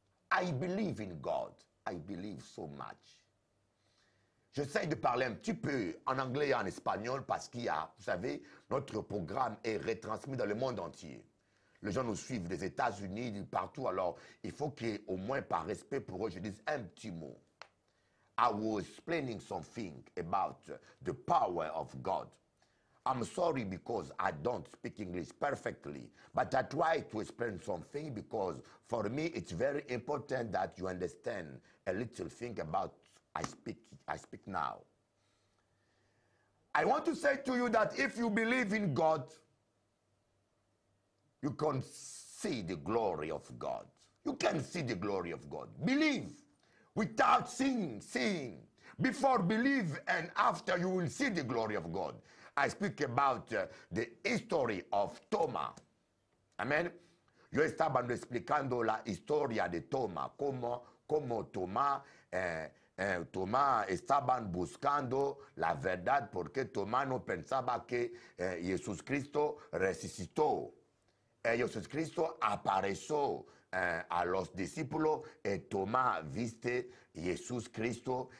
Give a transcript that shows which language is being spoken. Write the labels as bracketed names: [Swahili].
[English] I believe in God. I believe so much. [French] J'essaie de parler un petit peu en anglais et en espagnol parce qu'il y a, vous savez, notre programme est retransmis dans le monde entier. Les gens nous suivent des États-Unis, partout, alors il faut qu'au moins par respect pour eux, je dise un petit mot. [English] I was explaining something about the power of God. I'm sorry because I don't speak English perfectly, but I try to explain something because for me it's very important that you understand a little thing about I speak now. I want to say to you that if you believe in God, you can see the glory of God. You can see the glory of God. Believe without seeing. Before believe and after you will see the glory of God. I speak about the history of Thomas. Amen. [Spanish] Yo estaba explicando la historia de Thomas, como Thomas Tomás estaban buscando la verdad porque Tomás no pensaba que Jesucristo resucitó. Jesucristo apareció a los discípulos y Tomás viste Jesucristo.